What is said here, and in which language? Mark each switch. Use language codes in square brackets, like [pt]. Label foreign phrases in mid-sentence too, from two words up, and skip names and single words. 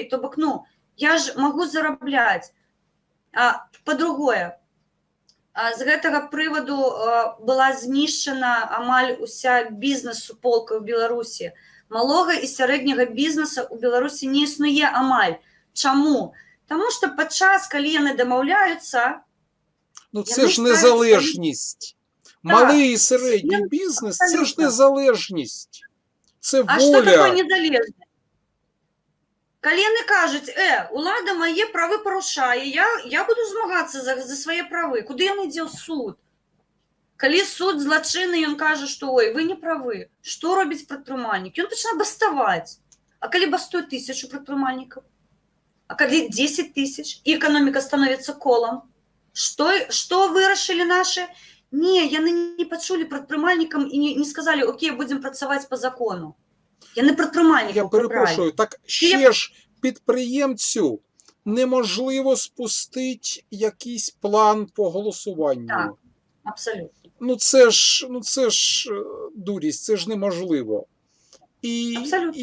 [be] То бок, я ж магу зарабляць. Па-другое, з гэтага прываду была знішчана амаль уся бізнес-суполка ў Беларусі. Малога і сярэдняга бізнеса ў Беларусі не існуе амаль. Чаму? Таму што падчас, калі яны дамаўляюцца... [uk] Це ж незалежність. Малий і середній бізнес – це ж незалежність. Це воля. А що таке незалежність? [be] Калі яны кажуць, улада мае правы парушае, я буду змагацца за свае правы. Куды ён ідзе ў суд? Калі суд злачынны, ён кажа, што ой, вы не правы. Што робіць прадпрымальнік? Ён пачынае баставаць. [uk] А коли бастує 1000 предпринимальников? А коли 10 тысяч? [ru] И экономика становится колом? Что вырашили наши? [be] Не, яны [ru] не почули предпринимальникам и не сказали, окей, будем працевать по закону. [be] Яны Я [ru] предпринимальников [uk] перепрошую, прибрали. так ще ж підприємцю неможливо спустити якийсь план по Так, голосуванню. абсолютно. Це ж дурість, це ж неможливо. Абсолютно.